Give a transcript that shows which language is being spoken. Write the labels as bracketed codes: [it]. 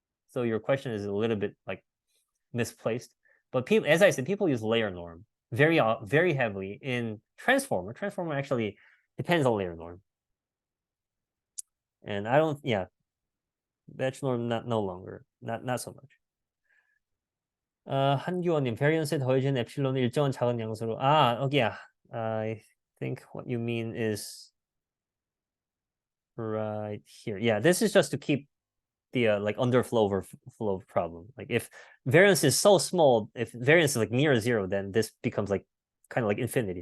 [en] So your question is a little bit like misplaced, but people, as I said, people use layer norm very heavily in transformer. Transformer actually depends on layer norm, and I don't. Yeah, batch norm no longer, not so much. [ko] 한규원님, variance에 더해진 epsilon을 일정한 작은 양수로. [en] Yeah. I think what you mean is right here. Yeah, this is just to keep the like underflow overflow problem. Like if variance is so small, if variance is like near zero, then this becomes like kind of like infinity.